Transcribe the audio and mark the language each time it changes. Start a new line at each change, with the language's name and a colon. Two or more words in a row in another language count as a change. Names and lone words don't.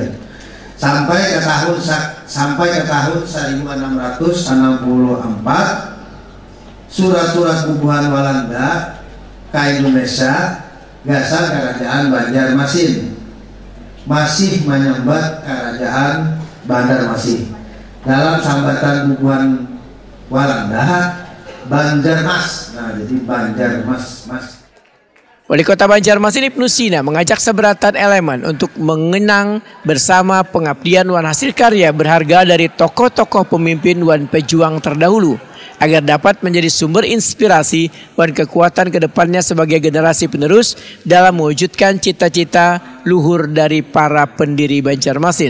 Banjar: Sampai ke tahun 1664 surat-surat bubuhan Walanda ke Indonesia gasal kerajaan Banjarmasin masih menyambat kerajaan Banjarmasin. Dalam sambatan bubuhan Walanda Banjarmas. Nah, jadi Banjarmas.
Indonesian: Wali Kota Banjarmasin Ibnu Sina mengajak seberatan elemen untuk mengenang bersama pengabdian wan hasil karya berharga dari tokoh-tokoh pemimpin wan pejuang terdahulu agar dapat menjadi sumber inspirasi dan kekuatan ke depannya sebagai generasi penerus dalam mewujudkan cita-cita luhur dari para pendiri Banjarmasin.